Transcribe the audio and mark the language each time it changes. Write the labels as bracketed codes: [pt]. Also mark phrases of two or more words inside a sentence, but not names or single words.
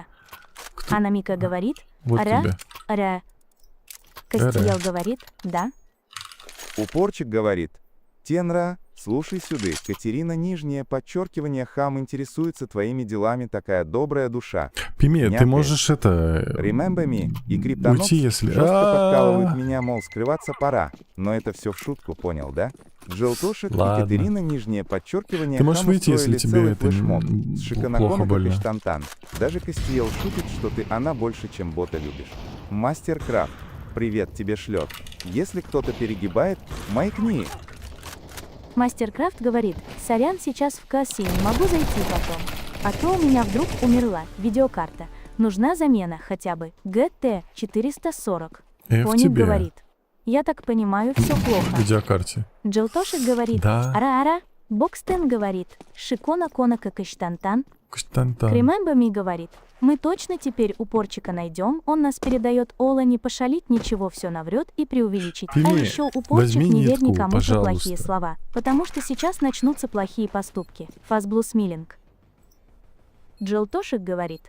[ru] Анна Мика говорит. Вот Ара, тебе. ара. Кастиил говорит. Да. Упорчик говорит. Тенра, слушай сюда, Катерина нижнее подчеркивание хам интересуется твоими делами, такая добрая душа. Пими, ты Някает. можешь это... [en] Remember me, [ru] и Криптонокс Уйти, если... жестко подкалывают А-а-а. меня, мол, скрываться пора. Но это все в шутку, понял, да? Джилтошек и Ладно. Катерина нижнее подчеркивание Ты можешь хам выйти, если устроили тебе целый это флешмоб плохо с Шиканаконом больно. и Каштантан. Даже Кастиел шутит, что ты она больше, чем бота любишь. Мастеркрафт, привет тебе шлет. Если кто-то перегибает, маякни. Мастеркрафт говорит. Сорян, сейчас в кассе, не могу зайти потом. А то у меня вдруг умерла видеокарта. Нужна замена хотя бы. GT 440. В Поник тебе. говорит. Я так понимаю, все В плохо. видеокарте. Джилтошек говорит. Да. Ара-ара. Бокстен говорит. Шикона конака Каштантан. Каштантан. Кремемба ми говорит. Мы точно теперь упорчика найдем, он нас передает Ола не пошалить, ничего все наврет и преувеличить. А Пими, еще упорчик возьми не верь нитку, никому за пожалуйста. плохие слова, потому что сейчас начнутся плохие поступки. Фазблусмилинг. Джилтошек говорит.